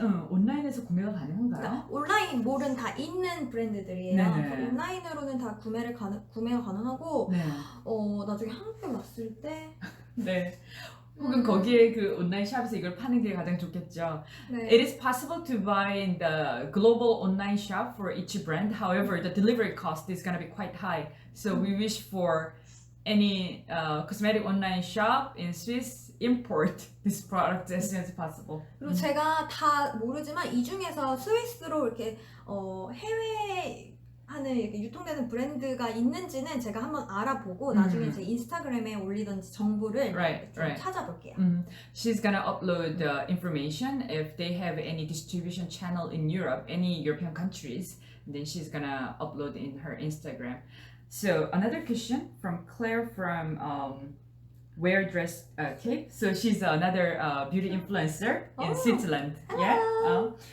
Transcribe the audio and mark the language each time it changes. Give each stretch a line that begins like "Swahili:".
Korean: 온라인에서 구매가 가능한가요? 그러니까 온라인몰은 다 있는 브랜드들이에요. 네네. 온라인으로는 다 구매가 가능하고, 네. 나중에 한국에 왔을 때. 네. 혹은 거기에 그 온라인 샵에서 이걸 파는 게 가장 좋겠죠. 네.
English: It is possible to buy in the global online shop for each brand. However, the delivery cost is going to be quite high. So we wish for any cosmetic online shop in Swiss import this product as soon as possible.
Korean: 그리고 제가 다 모르지만 이 중에서 스위스로 이렇게 해외 하는 이렇게 유통되는 브랜드가 있는지는 제가 한번 알아보고 나중에 제 인스타그램에 올리던지 정보를 좀 찾아볼게요.
English: She's gonna upload the information if they have any distribution channel in Europe, any European countries. And then she's gonna upload in her Instagram. So another question from Claire from Wear Dress Cape. So she's another beauty influencer in Switzerland. Yeah.